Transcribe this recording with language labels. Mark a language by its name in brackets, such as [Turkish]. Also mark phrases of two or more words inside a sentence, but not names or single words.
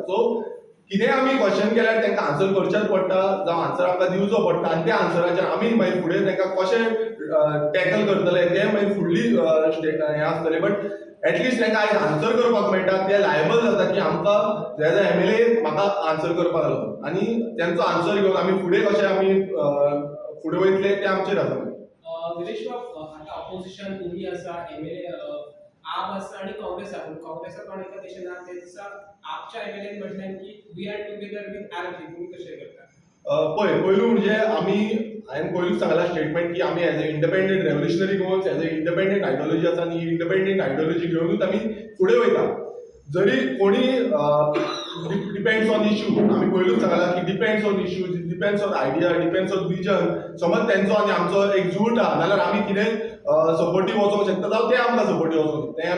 [Konkani] सो कितें आमी क्वेश्चन केल्यार तांकां आन्सर करचेच पडटा जावं आन्सर आमकां दिवचो पडटा आनी त्या आन्सराचेर आमी मागीर फुडें तांकां कशें टॅकल करतले तें मागीर फुडली हें आसतलें. [English] but at least [Konkani] तांकां आयज आन्सर करपाक मेळटा ते लायबल जाता की आमकां [English] as a MLA [Konkani] म्हाका आन्सर करपाक लागून आनी तेंचो आन्सर घेवन आमी फुडें कशें आमी फुडें वयतले तें आमचेर आसा. [Marathi] विरेश बाब आता ऑपोजिशन तुम्ही असा एमएलए आप असा आणि काँग्रेस आहे काँग्रेसचा पण एका दिशेने ते दिसा आपच्या एमएलए म्हटलं की [English] we are together with RP [Marathi] तुम्ही कसे करता [Konkani] पयलू म्हणजे आमी हांवें पयलूच सांगला स्टेटमेंट की आमी [English] as a independent revolutionary Goans as a independent ideology [Konkani] आसा आनी ही [English] independent ideology [Konkani] घेवनूच आमी फुडें वयता. जरी कोणी [English] depends on issue [Konkani] आमी पयलूच सांगला की [English] depends on issue depends on idea depends on vision [Konkani] समज तेंचो आनी आमचो एक जूट आहा नाल्यार आमी कितें सपोर्टीव वचोंक शकता जावं ते आमकां सपोर्टीव वचोंक शकता हें